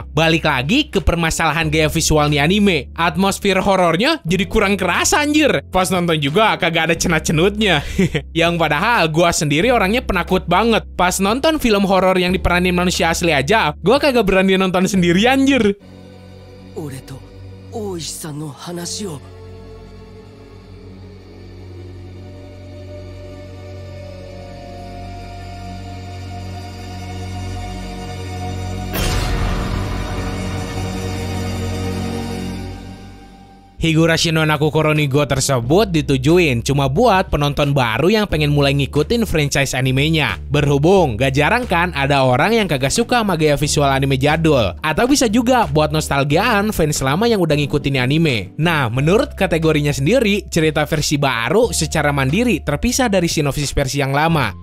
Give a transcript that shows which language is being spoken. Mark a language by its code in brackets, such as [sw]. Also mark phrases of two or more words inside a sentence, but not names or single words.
[id] Balik lagi ke permasalahan gaya visual nih anime. Atmosfer horornya jadi kurang kerasa anjir. Pas nonton juga kagak ada cenut-cenutnya. Yang padahal gua sendiri orangnya penakut banget. Pas nonton film horor yang diperanin manusia asli aja, gua kagak berani nonton sendiri anjir. [ja] 俺と大石さんの話を [id] Higurashi no Nakukoro ni Go tersebut ditujuin cuma buat penonton baru yang pengen mulai ngikutin franchise animenya. Berhubung gak jarang kan ada orang yang kagak suka sama gaya visual anime jadul. Atau bisa juga buat nostalgiaan fans lama yang udah ngikutin anime. Nah, menurut kategorinya sendiri, cerita versi baru secara mandiri terpisah dari sinopsis versi yang lama.